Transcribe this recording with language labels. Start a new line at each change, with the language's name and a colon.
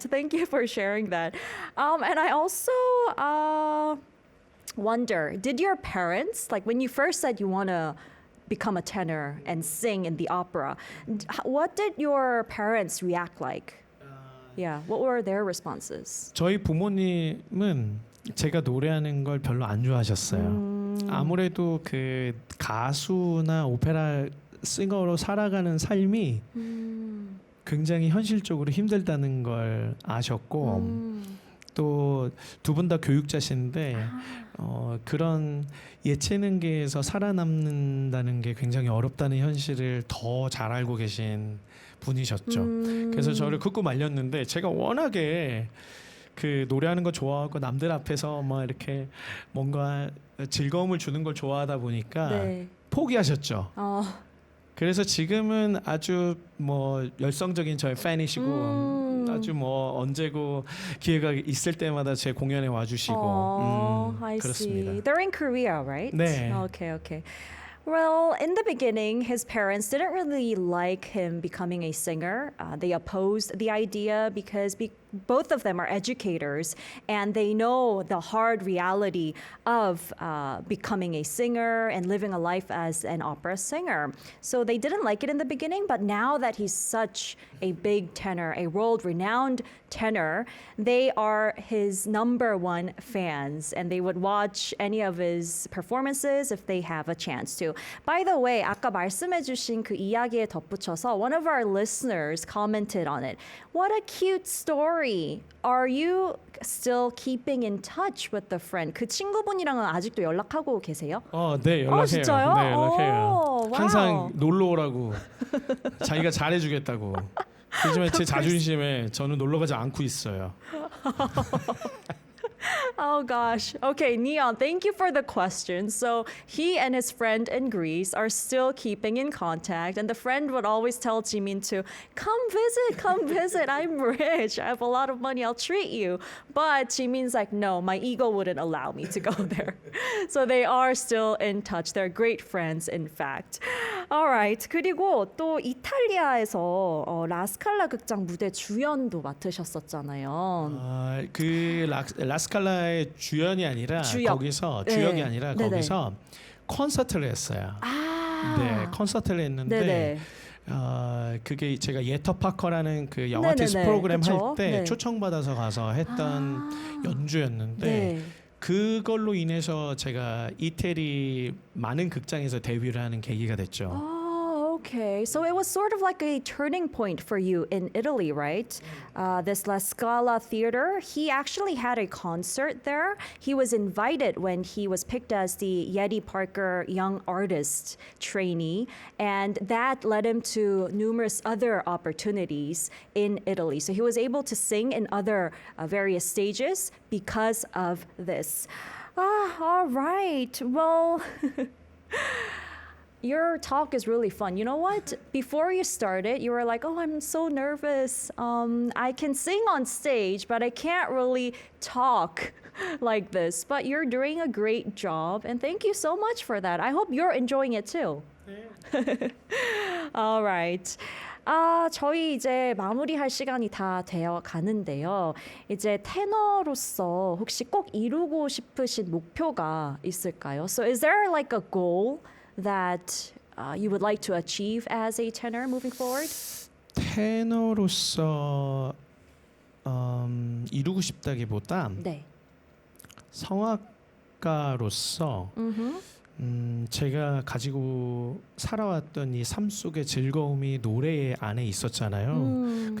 English: Thank you for sharing that. And I also wonder, did your parents, like when you first said you want to become a tenor and sing in the opera. What did your parents react like? Yeah, what were their responses?
Korean: 저희 부모님은 제가 노래하는 걸 별로 안 좋아하셨어요. 아무래도 그 가수나 오페라 싱어로 살아가는 삶이 굉장히 현실적으로 힘들다는 걸 아셨고 또 두 분 다 교육자신데 그런 예체능계에서 살아남는다는 게 굉장히 어렵다는 현실을 더 잘 알고 계신 분이셨죠. 그래서 저를 긋고 말렸는데 제가 워낙에 그 노래하는 거 좋아하고 남들 앞에서 막 이렇게 뭔가 즐거움을 주는 걸 좋아하다 보니까 네. 포기하셨죠. 그래서 지금은 아주 뭐 열성적인 저의 팬이시고 아주 뭐 언제고 기회가 있을 때마다 제 공연에 와주시고
English: I
Korean: 그렇습니다.
English: see. They're in Korea, right?
Korean: 네.
English: Okay. Well, in the beginning, his parents didn't really like him becoming a singer. They opposed the idea because both of them are educators and they know the hard reality of becoming a singer and living a life as an opera singer. So they didn't like it in the beginning, but now that he's such a big tenor, a world-renowned tenor, they are his number one fans and they would watch any of his performances if they have a chance to. By the way,
Korean: 아까 말씀해주신 그 이야기에 덧붙여서
English: one of our listeners commented on it. What a cute story. Are you still keeping in touch with the friend?
Korean: 그 친구분이랑은 아직도 연락하고 계세요? 네, 연락해요. 진짜요? 네, 연락해요. 오, 항상 와우. 놀러 오라고 자기가 잘해주겠다고. 요즘에 제 자존심에 저는 놀러 가지 않고 있어요.
English: Oh gosh. Okay, Neon, thank you for the question. So he and his friend in Greece are still keeping in contact, and the friend would always tell Jimin to come visit. I'm rich. I have a lot of money. I'll treat you. But Jimin's like, no, my ego wouldn't allow me to go there. So they are still in touch. They're great friends, in fact. Alright.
Korean: 그리고 또 이탈리아에서 라스칼라 극장 무대 주연도 맡으셨었잖아요. 그 라스칼라의 주연이 아니라 주역. 거기서 네. 주역이 아니라 네네. 거기서 콘서트를 했어요. 네, 콘서트를 했는데 네네. 그게 제가 예터 파커라는 그 영화티스 네네네. 프로그램 그쵸? 할 때 네. 초청받아서 가서 했던 연주였는데 네. 그걸로 인해서 제가 이태리 많은 극장에서 데뷔를 하는 계기가 됐죠.
English: Oh, okay. So it was sort of like a turning point for you in Italy, right? This La Scala Theater, he actually had a concert there. He was invited when he was picked as the Yeti Parker Young Artist trainee, and that led him to numerous other opportunities in Italy. So he was able to sing in other various stages because of this. All right. Well, your talk is really fun. You know what? Before you started, you were like, oh, I'm so nervous. I can sing on stage, but I can't really talk like this. But you're doing a great job, and thank you so much for that. I hope you're enjoying it too. All right.
Korean: 저희 이제 마무리할 시간이 다 되어 가는데요. 이제 테너로서 혹시 꼭 이루고 싶으신 목표가 있을까요?
English: So is there like a goal that you would like to achieve as a tenor moving forward?
Korean: 테너로서 이루고 싶다기보다 네. 성악가로서 제가 가지고 살아왔던 이 삶 속의 즐거움이 노래 안에 있었잖아요.